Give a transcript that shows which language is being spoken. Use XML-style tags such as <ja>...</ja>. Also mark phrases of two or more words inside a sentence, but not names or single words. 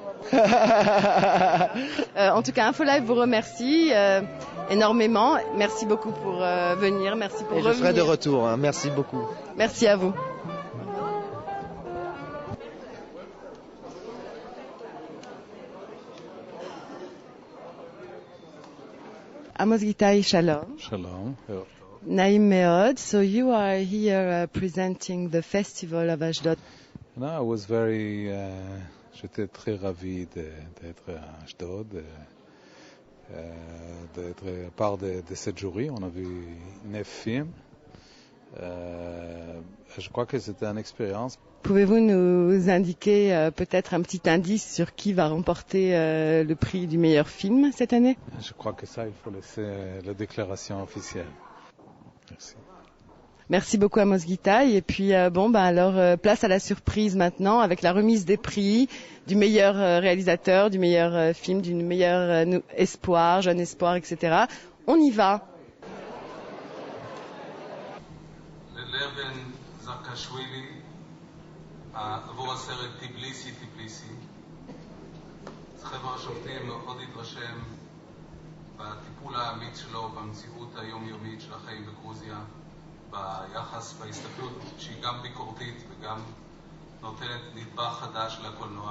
<fr>En tout cas, InfoLive vous remercie énormément. Merci beaucoup pour venir. Merci pour revenir. Je serai de retour. Hein. Merci beaucoup. Merci à vous. Amos Gitai, shalom.</fr> <he>Shalom. נעים מאוד.</he> <en>So you are here presenting the festival of Ashdod. No, I was very...</en> <fr>J'étais très ravi d'être à Ashdod, d'être à part de cette jury. On a vu 9 films. Je crois que c'était une expérience. Pouvez-vous nous indiquer peut-être un petit indice sur qui va remporter le prix du meilleur film cette année? Je crois que ça, il faut laisser la déclaration officielle. Merci. Merci beaucoup Amos Gitai. Et puis alors place à la surprise maintenant avec la remise des prix du meilleur réalisateur, du meilleur film, du meilleur espoir, jeune espoir, etc. On y va.</fr> <he>עבור הסרט טיבליסי טיבליסי. חבר השופטים מאוד התרשם בטיפול האמיץ שלו במציאות היומיומית של החיים בגרוזיה, ביחס, בהסתכלות שהיא גם ביקורתית וגם נותנת נדבך חדש לקולנוע.</he>